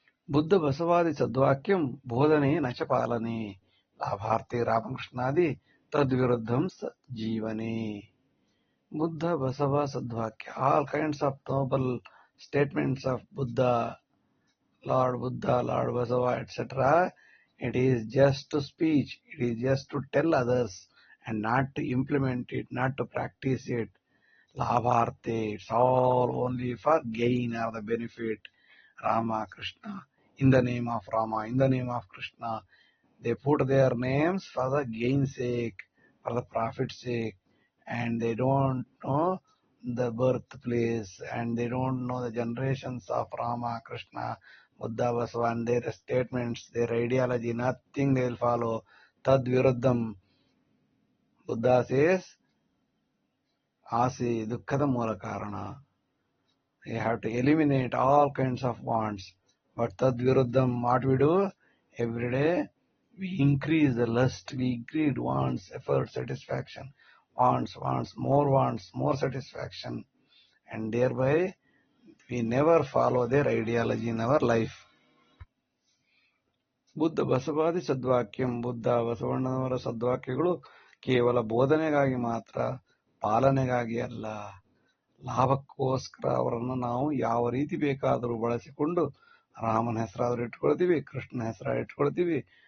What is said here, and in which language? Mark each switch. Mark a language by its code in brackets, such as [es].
[sa] ಬುದ್ಧ ಬಸವಾದಿ ಸದ್ವಾಕ್ಯಂ ಬೋಧನೆ ನಚ ಪಾಲನೆ ಲಾಭಾರ್ಥಿ ರಾಮಕೃಷ್ಣಾದಿ ತದ್ವಿರುದ್ಧಂ ಜೀವನೆ. [en] ಬುದ್ಧ ಬಸವ ಸದ್ವಾಕ್ಯ, all kinds of noble statements of Buddha, Lord Buddha, Lord Basava, etc. It is just to speech. It is just to tell others and not to implement it, not to practice it. Labharte, it's all only for gain or the benefit. Rama, Krishna, in the name of Rama, in the name of Krishna. They put their names for the gain's sake, for the profit's sake, and they don't know the birthplace, and they don't know the generations of Rama, Krishna, Buddha, Vasava, and their statements, their ideology, nothing they will follow. [sa] Tad viruddham. [en] Buddha says, [kn] Ase dukkada mula karana. [en] You have to eliminate all kinds of wants. But [sa] tad viruddham, [en] what we do? Every day we increase the lust, we increase wants, effort, satisfaction, wants, more satisfaction, and thereby we never follow their ideology in our life. [sa] Buddha ಬಸವಾದಿ ಸದ್ವಾಕ್ಯಂ [kn] ಬುದ್ಧ ಬಸವಣ್ಣನವರ ಸದ್ವಾಕ್ಯಗಳು ಕೇವಲ ಬೋಧನೆಗಾಗಿ ಮಾತ್ರ, ಪಾಲನೆಗಾಗಿ ಅಲ್ಲ. ಲಾಭಕ್ಕೋಸ್ಕರ ಅವರನ್ನು ನಾವು ಯಾವ ರೀತಿ ಬೇಕಾದರೂ ಬಳಸಿಕೊಂಡು ರಾಮನ ಹೆಸರಾದರೂ ಇಟ್ಕೊಳ್ತೀವಿ, ಕೃಷ್ಣನ ಹೆಸರ ಇಟ್ಕೊಳ್ತೀವಿ.